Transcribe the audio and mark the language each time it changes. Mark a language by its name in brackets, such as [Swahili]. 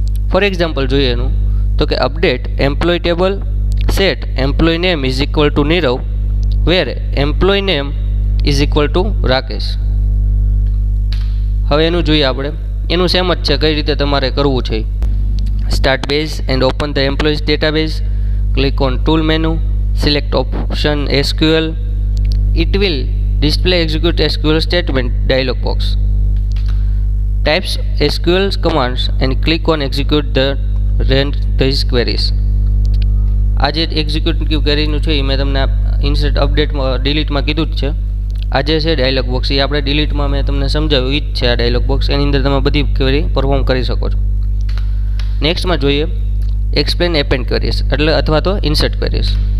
[English] for example [Gujarati] જોઈએ એનું તો કે [English] Update employee table set employee name is equal to Nirav, where employee name is equal to Rakesh. [Gujarati] હવે એનું જોઈએ આપણે. એનું સેમ જ છે, કઈ રીતે તમારે કરવું છે. [English] Start base and open the employees database. Click on tool menu, select option SQL. It will display execute SQL statement dialog box. Types SQL commands and click on execute the run these queries. [Gujarati] આ જે executive ક્વેરીનું છે એ મેં તમને insert અપડેટમાં ડિલીટમાં કીધું જ છે. આ જે છે ડાયલોગ બોક્સ એ આપણે ડિલીટમાં મેં તમને સમજાવ્યું એ જ છે. આ ડાયલોગ બોક્સ એની અંદર તમે બધી ક્વેરી પરફોર્મ કરી શકો છો. નેક્સ્ટમાં જોઈએ એક્સપ્લેન એપેન્ડ ક્વેરીઝ એટલે અથવા તો ઇન્સર્ટ ક્વેરીઝ.